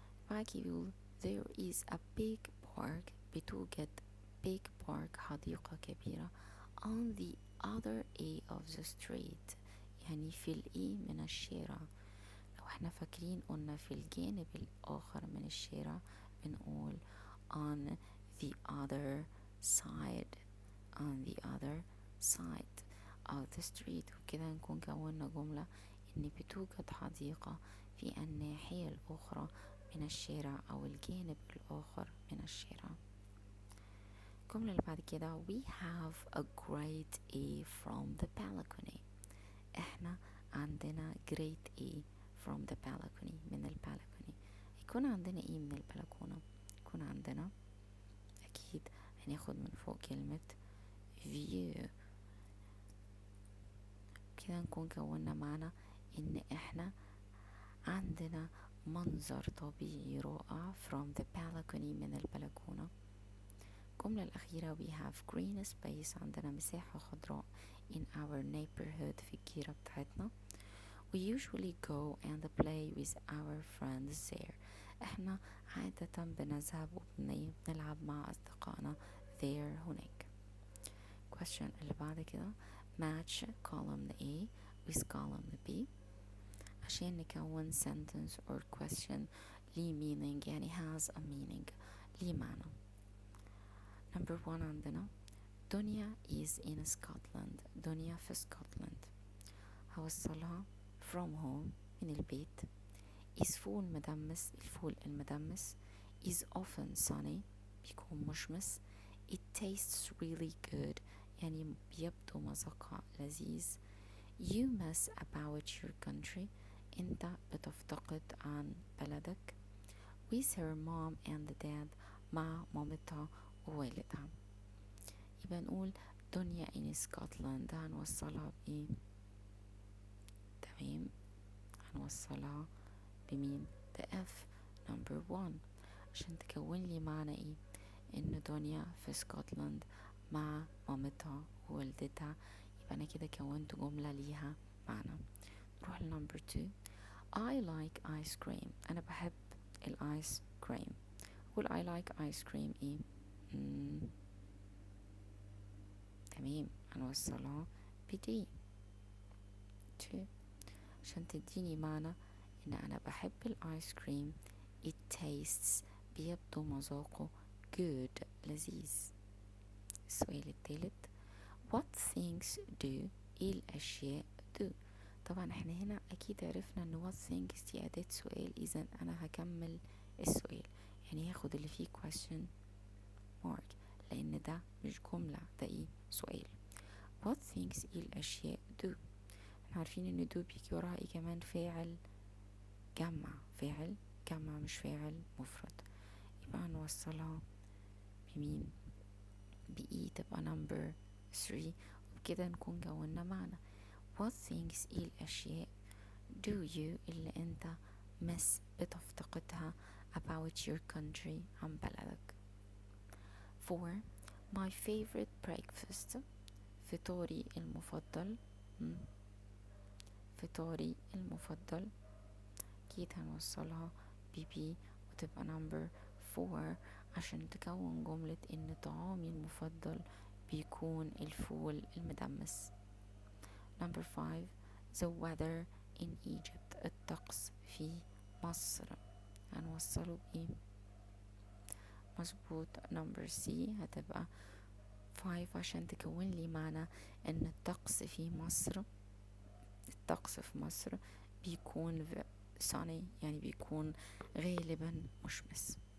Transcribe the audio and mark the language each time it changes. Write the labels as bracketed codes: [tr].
[ar] معاكي بيقول [en] there is a big park، [ar] بتوجد big park حديقة كبيرة [en] on the other end of the street، [ar] يعني في الإيه من الشارع. لو احنا فاكرين قلنا في الجانب الآخر من الشارع بنقول on the other side، [en] on the other side of the street، [ar] وكده نكون كونا جملة ان بتوجد حديقة في الناحية الأخرى من الشارع أو الجانب الآخر من الشارع. [en] الجملة اللي بعد كده we have a great A from the balcony. [ar] احنا عندنا [en] great A from the balcony [ar] من البالكوني. يكون عندنا ايه من البلكونة؟ يكون عندنا أكيد هناخد من فوق كلمة view، كده نكون كونا معنا ان احنا عندنا منظر طبيعي رائع [en] from the balcony [ar] من البلكونة. [en] الجملة الأخيرة we have green space، [ar] عندنا مساحة خضراء [en] in our neighborhood [ar] في الجيرة بتاعتنا. [en] we usually go and play with our friends there. [ar] احنا عادة بنذهب وبنلعب مع أصدقائنا there هناك. question اللي بعد كده [en] match column A with column B [ar] عشان نكون [en] sentence or question ليه meaning، [ar] يعني [en] has a meaning، [ar] ليه معنى. [en] number 1 عندنا دنيا is in Scotland. [ar] دنيا في اسكتلند. هوصلها from home من البيت. is فول مدمس، الفول المدمس. [en] is often sunny [ar] بيكون مشمس. [en] it tastes really good [ar] يعني بيبدو مذاقها لذيذ. [en] you miss about your country [ar] انت بتفتقد عن بلدك. [en] with her mom and dad [ar] مع مامتها ووالدها. يبقى نقول دنيا in Scotland هنوصلها بإيه؟ تمام، هنوصلها بمين؟ the F number 1 عشان تكون لي معنى ايه؟ ان دنيا في اسكتلند مع مامتها ووالدتها. يبقى انا كده كونت جملة ليها معنى. [en] نروح لنمبر 2 I like ice cream. [ar] انا بحب الايس كريم. قول I like ice cream ايه؟ تمام، هنوصلها بدي 2 عشان تديني معنى ان انا بحب الايس كريم. [en] it tastes [ar] بيبدو مذاقه [en] good لذيذ. [ar] السؤال الثالث [en] what things do [ar] ايه الاشياء [en] do. [ar] طبعا احنا هنا اكيد عرفنا ان what things دي اداة سؤال، اذا انا هكمل السؤال يعني هاخد اللي فيه question mark لان ده مش جملة، ده ايه؟ سؤال. [en] what things [ar] ايه الاشياء [en] do. [ar] احنا عارفين ان do بيجي وراها ايه كمان؟ فاعل جمع، فاعل جمع مش فاعل مفرد. يبقى هنوصلها بمين؟ بإي، تبقى number 3 وبكده نكون جونا معنى. [en] what things [ar] ايه الاشياء [en] do you [ar] اللي انت [en] miss [ar] بتفتقدها [en] about your country [ar] عن بلدك. [en] 4 my favorite breakfast [ar] فطوري المفضل. فطوري المفضل اكيد هنوصلها ببي وتبقى number 4 عشان تكون جملة ان طعامي المفضل بيكون الفول المدمس. [en] number 5 the weather in Egypt [ar] الطقس في مصر. هنوصله بايه؟ مظبوط، number C هتبقى 5 عشان تكون لي معنى ان الطقس في مصر، الطقس في مصر بيكون sunny يعني بيكون غالبا مشمس.